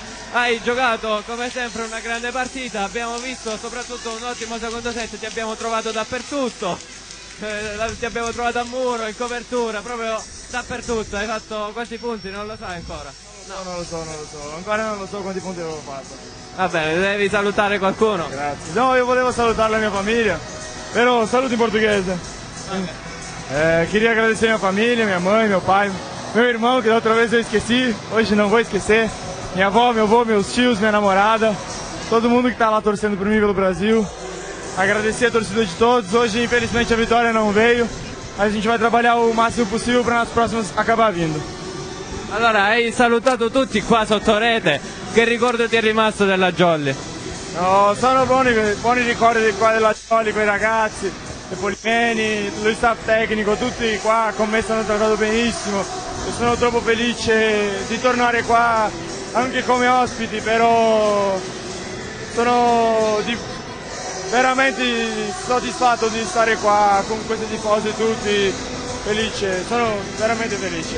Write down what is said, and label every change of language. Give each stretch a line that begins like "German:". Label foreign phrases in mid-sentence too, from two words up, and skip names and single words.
Italian: Hai giocato come sempre una grande partita, abbiamo visto soprattutto un ottimo secondo set, ti abbiamo trovato dappertutto, ti abbiamo trovato a muro, in copertura, proprio dappertutto. Hai fatto quanti punti? Non lo sai ancora? No, non lo so, ancora non lo so quanti punti avevo fatto. Va bene, devi salutare qualcuno. Grazie. No, io volevo salutare la mia famiglia, però saluto in portoghese. Okay.
Portuguese: Queria agradecer minha família, minha mãe, meu pai, meu irmão, que da outra vez eu esqueci, hoje não vou esquecer, minha avó, meu avô, meus tios, minha namorada, todo mundo que está lá torcendo por mim pelo Brasil. Agradecer a torcida de todos. Hoje, infelizmente, a vitória não veio, mas a gente vai trabalhar o máximo possível para nas próximas acabar vindo.
Italian: Allora, hai salutato tutti qua sotto rete, che ricordo ti è rimasto della Jolly? No, sono buoni ricordi di qua della Jolly, quei ragazzi. De Polimeni, lo staff tecnico, tutti qua con me hanno trattato benissimo e sono troppo felice di tornare qua anche come ospiti, però sono veramente soddisfatto di stare qua con questi tifosi tutti, felice, sono veramente felice.